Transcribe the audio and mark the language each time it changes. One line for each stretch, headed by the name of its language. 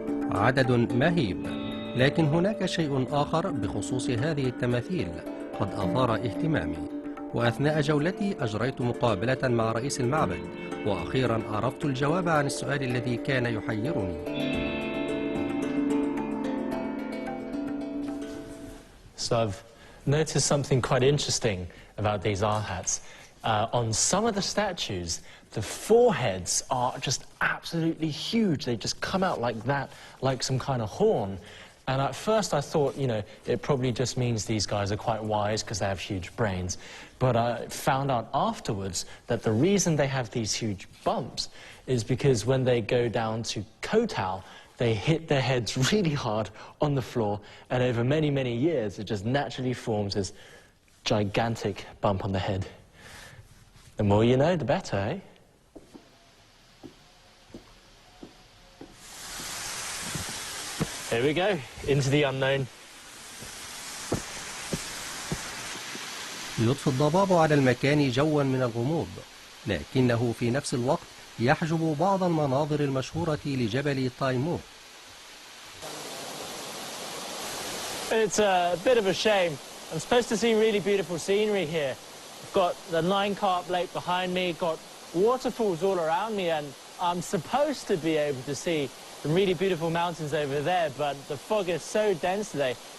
Arabic: عدد مهيب، لكن هناك شيء آخر بخصوص هذه التماثيل قد أثار اهتمامي. وأثناء جولتي أجريت مقابلة مع رئيس المعبد، وأخيرا عرفت الجواب عن السؤال الذي كان يحيرني.
English: So I've noticed something quite interesting about these arhats. On some of the statues, the foreheads are just absolutely huge. They just come out like that, like some kind of horn. And at first I thought, it probably just means these guys are quite wise because they have huge brains. But I found out afterwards that the reason they have these huge bumps is because when they go down to kowtow, they hit their heads really hard on the floor, and over many, many years, it just naturally forms this gigantic bump on the head. The more you know, the better, eh? Here we go, into the unknown.
Arabic: يضفي الضباب على المكان جوا من الغموض، لكنه في نفس الوقت يحجب بعض المناظر المشهورة لجبل تايمور.
English: It's a bit of a shame. I'm supposed to see really beautiful scenery here. I've got the 9-Carp Lake behind me, got waterfalls all around me, and I'm supposed to be able to see really beautiful mountains over there, but the fog is so dense today.